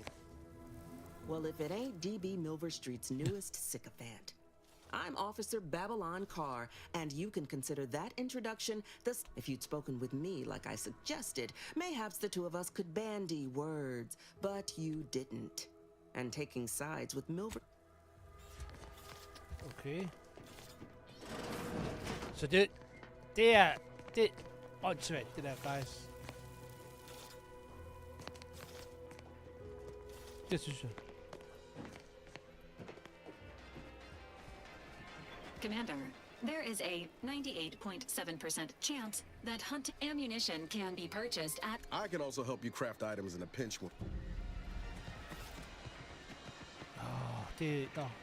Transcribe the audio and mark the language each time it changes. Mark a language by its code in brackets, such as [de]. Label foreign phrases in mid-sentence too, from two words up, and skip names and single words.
[en] Well, if it ain't D.B. Milver Street's newest sycophant. I'm Officer Babylon Carr, and you can consider that introduction if you'd spoken with me like I suggested, mayhaps the two of us could bandy words, but you didn't. And taking sides with Milver... Okay. [da] Så det er åndssvagt, det der faktisk. Det synes jeg. [en] Commander, there is a 98.7% chance that hunt ammunition can be purchased at... I can also help you craft items in a pinch. [da] Det... Nå.